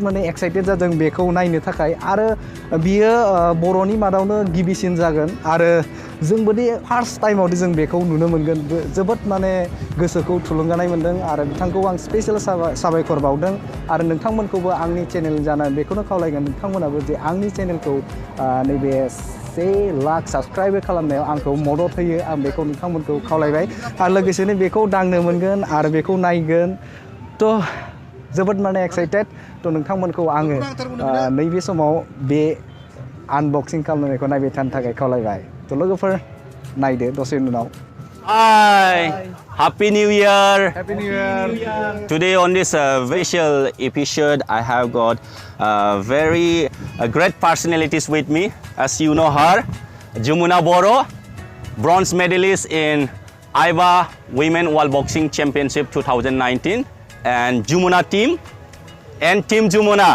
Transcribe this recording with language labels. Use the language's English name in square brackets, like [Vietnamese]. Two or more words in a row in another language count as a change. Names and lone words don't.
[Bodo] माने एक्साइटेड जादों बेखौ नायनो थाखाय आरो बियो बर'नि मादावनो गिबिसिन जागोन आरो जोंबोदि फार्स्ट टाइमावदि जों बेखौ नुनो मोनगोन जोबोद माने गोसोखौ थुलुंगानाय मोनदों आरो बिथांखौ आं स्पेशल साबायखर बावदों आरो नोंथांमोनखौबो आंनि चेनेल जानानै बेखौनो खावलायगोन नोंथांमोनाबो जे आंनि चेनेलखौ नैबे 1 लाख साबस्क्राइब खालामनायाव आंखौ मदद होयो आं बेखौ नोंथांमोनखौ खावलायबाय आरो लोगोसेनो बेखौ दांनो मोनगोन आरो बेखौ नायगोन। थ' जोबोद माने एक्साइटेड। थ' नोंथांमोनखौ आङो नैबे समाव बे आनबक्सिं खालामनायखौ नायबाय थानो थाखाय खावलायबाय। थ' लोगोफोर नायदो दसे उनाव। [English] Hi, Happy New Year. Happy New Year. Today on this special episode, I have got very great personalities with me. As you know her, Jumuna Boro, bronze medalist in IBA Women World Boxing Championship 2019, and Jumuna team and Team Jumuna.